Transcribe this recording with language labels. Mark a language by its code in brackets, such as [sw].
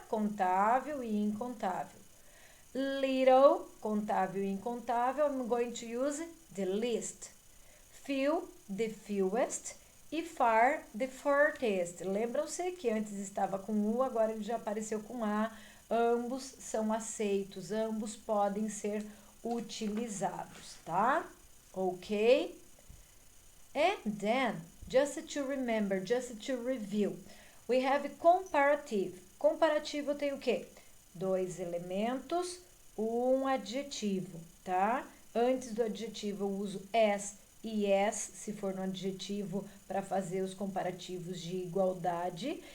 [pt] Contável e incontável. Little, contável e incontável, [en] I'm going to use the least. Few, the fewest. E far, the farthest. [pt] Lembram-se que antes estava com U, agora ele já apareceu com A. Ambos são aceitos, ambos podem ser utilizados, tá? [en] Ok? And then, just to remember, just to review, we have comparative. [pt] Comparativo tem o quê? 2 elementos, um adjetivo, tá? Antes do adjetivo eu uso as e as, se for no adjetivo, para fazer os comparativos de igualdade.